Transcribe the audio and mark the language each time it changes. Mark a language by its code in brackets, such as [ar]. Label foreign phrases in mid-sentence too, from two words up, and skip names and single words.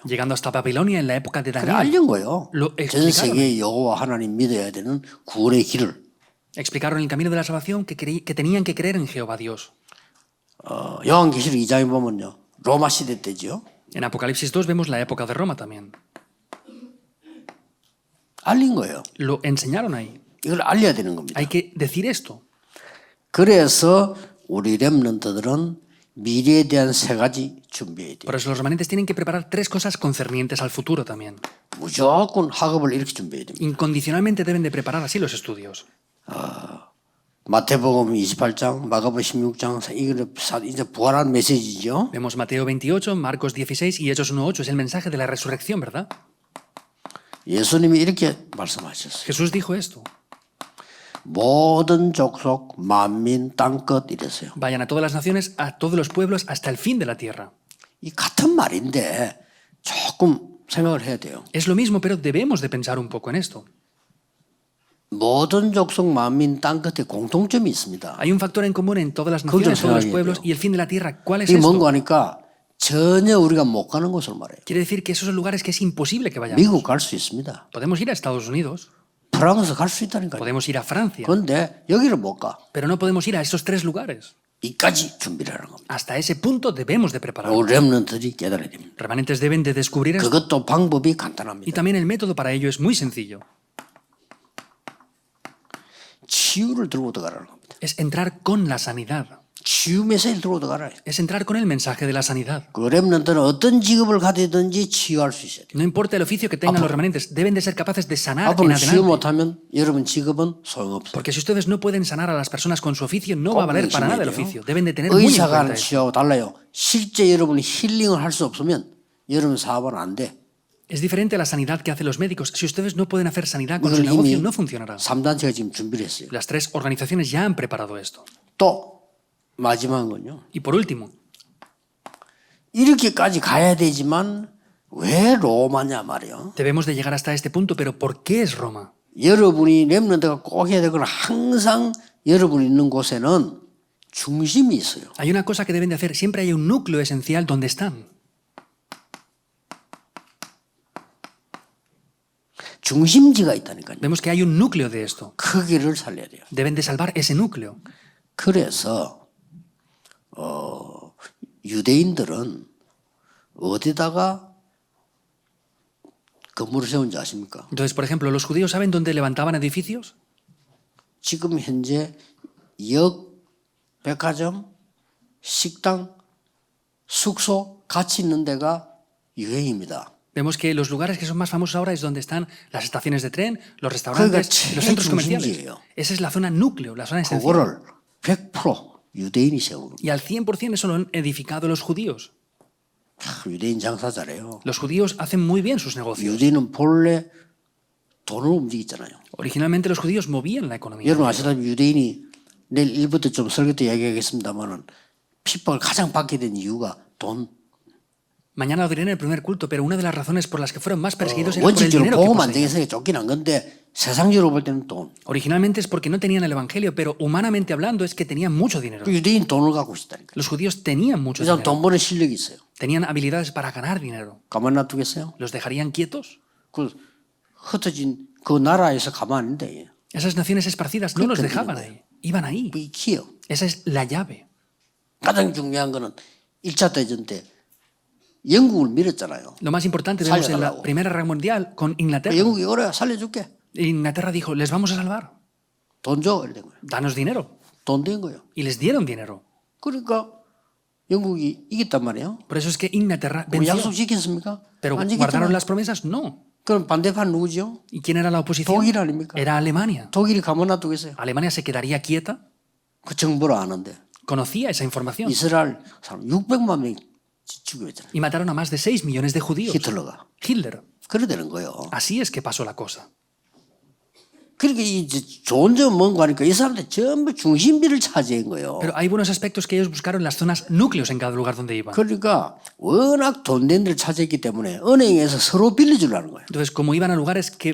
[es] llegando hasta Babilonia en la época de [ko] 그래 [es] Daniel. [ko] 알린 거예요. [es] Lo [ko] 전 [es] explicaron. [ko] 세계 여호와 하나님 믿어야 되는 구원의 길을. [es] Explicaron el camino de la salvación que tenían que creer en Jehová Dios. [ko] 요한계시록 2장에 보면요. 로마 시대 때죠. [es] En Apocalipsis 2 vemos la época de Roma también. [ko] 알린 거예요. [es] Lo enseñaron ahí. [ko] 이걸 알려야 되는 겁니다. [es] Hay que decir esto. [ko] 그래서 우리 렘넌트들은 미래에 대한 세 가지 준비해야 돼요. [es] Por eso los remanentes tienen que preparar tres cosas concernientes al futuro también. [ko] 무조건 학업을 이렇게 준비해야 됩니다. [es] Incondicionalmente deben de preparar así los estudios. [ko] 마태복음 28장, 마가복음 16장 이거는 이제 부활한 메시지죠. [es] Vemos Mateo 28, Marcos 16 y Hechos 1:8. Es el mensaje de la resurrección, ¿verdad? [ko] 예수님이 이렇게 말씀하셨어요. [es] Jesús dijo esto. [ko] 모든 족속, 만민, 땅끝 이랬어요. [es] Vayan a todas las naciones, a todos los pueblos, hasta el fin de la tierra. [ko] 이 같은 말인데 조금 생각을 해야 돼요. [es] Es lo mismo, pero debemos de pensar un poco en esto. [ko] 모든 족속, 만민, 땅끝에 공통점이 있습니다. [es] Hay un factor en común en todas las [ko] 그걸 좀 [es] naciones, todos los [ko] 생각해야 [es] pueblos [ko] 돼요. [es] y el fin de la tierra. ¿Cuál es [ko] 이게 뭔가 [es] esto? [ko] 하니까 전혀 우리가 못 가는 곳을 말해요. [es] Quiere decir que esos son lugares que es imposible que vayamos. [ko] 미국 갈 수 있습니다. [es] Podemos ir a Estados Unidos, [ko] 프랑스 갈 수 있다니까요. [es] podemos ir a Francia, [ko] 그런데 여기를 못 가. [es] pero no podemos ir a esos tres lugares. [ko] 이까지 준비를 하는 겁니다. [es] Hasta ese punto debemos de preparar. [ko] 우리 렘넌트들이 깨달아야 됩니다. [es] Remanentes deben de descubrir esto. [ko] 그것도 방법이 [es] Y [ko] 간단합니다. [es] también el método para ello es muy sencillo. [ko] 치유를 들고 들어가라는 겁니다. [es] Es entrar con la sanidad. [ko] 치유 메시지를 들고 들어가라. [es] Es entrar con el mensaje de la sanidad. [ko] 그 렘넌트는 어떤 직업을 가지든지 치유할 수 있어야 돼요. [es] No importa el oficio que tengan los remanentes, deben de ser capaces de sanar en [ko] 앞으로 치유 [es] adelante. [ko] 못하면 여러분 직업은 소용없어요. [es] Porque si ustedes no pueden sanar a las personas con su oficio, no va a valer para nada el oficio. Deben de tener [ko] 의 [es] muy en [ko] 사가 하는 [es] cuenta eso. [ko] 치유하고 달라요. 실제 여러분이 힐링을 할 수 없으면 여러분 사업은 안 돼. [es] Es diferente a la sanidad que hacen los médicos. Si ustedes no pueden hacer sanidad con [ko] 이걸 [es] su negocio, [ko] 이미 [es] no funcionará. [ko] 3단체가 지금 준비를 했어요. [es] Las tres organizaciones ya han preparado esto. [ko] 또 마지막은요. [es] Y por último, [ko] 이렇게까지 가야 되지만 왜 로마냐 말이에요. [es] debemos de llegar hasta este punto, pero ¿por qué es Roma? [ko] 여러분이 렘넌트가 꼭 해야 될 건 항상 여러분이 있는 곳에는 중심이 있어요. [es] Hay una cosa que deben de hacer. Siempre hay un núcleo esencial donde están. [ko] 중심지가 있다니까요. [es] Vemos que hay un núcleo de esto. [ko] 크기를 살려야 돼요. [es] Deben de salvar ese núcleo. [ko] 그래서 유대인들은 어디다가 건물을 세운지 아십니까? [es] Entonces, por ejemplo, ¿los judíos saben dónde levantaban edificios? [ko] 지금 현재 역, 백화점, 식당, 숙소 같이 있는 데가 유행입니다. [es] Vemos que los lugares que son más famosos ahora es donde están las estaciones de tren, los restaurantes, los centros comerciales. [ko] 중심지예요. [es] Esa es la zona núcleo, la zona esencial. [ko] 그거를 100% 유대인이 세우는 [es] Y al 100% eso lo han edificado los judíos. [ko] 유대인 장사 잘해요. [es] Los judíos hacen muy bien sus negocios. [ko] 유대인은 본래 돈을 움직이잖아요. [es] Originalmente los judíos movían la economía. [ko] 여러분 아시다시피 유대인이 내일 일부터 좀 설교 때 이야기하겠습니다만은 핍박을 가장 받게 된 이유가 돈. [es] Mañana lo diré en el primer culto, pero una de las razones por las que fueron más perseguidos era por el [ko] 원칙적으로 [es] dinero que [ko] 복음 안 [es] poseían. [ko] 되겠어요. 쫓기는 건데 세상적으로 볼 때는 돈. [es] Originalmente es porque no tenían el evangelio, pero humanamente hablando es que tenían mucho dinero. [ko] 그 유대인 돈을 갖고 있다니까. [es] Los judíos tenían mucho [ko] 그 사람 [es] dinero. [ko] 돈 버는 실력이 있어요. [es] Tenían habilidades para ganar dinero. [ko] 가만 놔두겠어요? [es] ¿Los dejarían quietos? [ko] 그 흩어진 그 나라에서 가만 안 돼. [es] Esas naciones esparcidas no los dejaban ahí. Iban ahí. [ko] 그게 키요. [es] Esa es la llave. [ko] 가장 중요한 거는 1차 대전 때 영국을 밀었잖아요. [es] Lo más importante vemos en la [ko] 살려달라고. [es] Primera Guerra Mundial con Inglaterra. [ko] 영국이 그래 살려줄게. [es] Inglaterra dijo, les vamos a salvar. [ko] 돈 줘. 이런 거예요. [es] Danos dinero. [ko] 돈 된 거예요. [es] Y les dieron dinero. [ko] 그러니까 영국이 이겼단 말이에요. [es] Por eso es que Inglaterra [ko] 그럼 [es] venció. [ko] 약속 지켰습니까? [es] Pero [ko] 안 [es] ¿guardaron [ko] 지켰잖아요. [es] las promesas? No. [ko] 그럼 반대판 누구죠? [es] ¿Y quién era la oposición? [ko] 독일 아닙니까? [es] Era Alemania. [ko] 독일이 가만 놔두겠어요. [es] ¿Alemania se quedaría quieta? [ko] 그 정보를 아는데 [es] Conocía esa información. [ko] 이스라엘 사람 600만 명이 죽였잖아요. [es] Y mataron a más de 6 millones de judíos. [ko] 히틀러가. [es] Hitler. [ko] 그래 되는 거예요. [es] Así es que pasó la cosa. [ko] 그러니까 이 좋은 점은 뭔가 하니까 이 사람들 전부 중심비를 차지한 거예요. [es] Pero hay buenos aspectos que ellos buscaron las zonas núcleos en cada lugar donde iban. [ko] 그러니까 워낙 돈 된 데를 차지했기 때문에 은행에서 서로 빌려주려는 거예요. [es] Entonces, como iban a lugares que